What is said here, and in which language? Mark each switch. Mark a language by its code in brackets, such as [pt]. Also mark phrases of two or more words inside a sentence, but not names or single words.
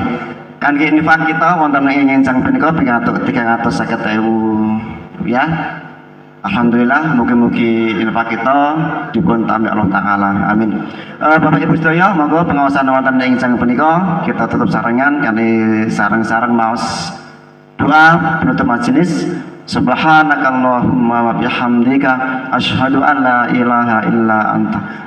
[jv] Kan infak kita wonten ing enjang punika ping 350.000 ya. Alhamdulillah, mugi-mugi infak kita dipun tampi Allah Ta'ala. Amin. Bapak Ibu sedaya, monggo pengawasan wonten ing enjang punika kita tutup sarengan kanthi sareng-sareng maos doa penutup majelis. [ar] سبحانك اللهم وبحمدك أشهد أن لا إله إلا أنت